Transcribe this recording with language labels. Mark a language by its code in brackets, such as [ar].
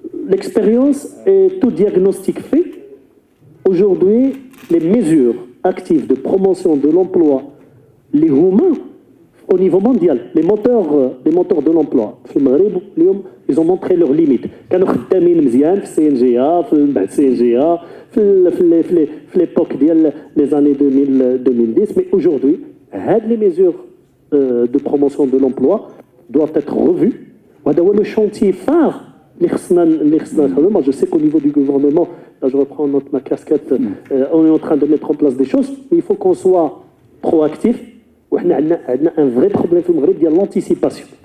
[fr] l'expérience et tout diagnostic fait, aujourd'hui les mesures actives de promotion de l'emploi, les humains au niveau mondial, les moteurs de l'emploi. Ils ont montré leurs limites. [ar] كانوا خدامين مزيان في السي ان جي ا بعد السي ان جي ا في [fr] l'époque [ar] ديال [fr] les années 2010, mais aujourd'hui, les mesures de promotion de l'emploi doivent être revues. [ar] وهذا هو [fr] le chantier phare [ar] اللي خصنا. [fr] Moi, je sais qu'au niveau du gouvernement, là je reprends ma casquette, on est en train de mettre en place des choses, mais il faut qu'on soit proactif. On a un vrai problème [ar] في المغرب ديال [fr] l'anticipation.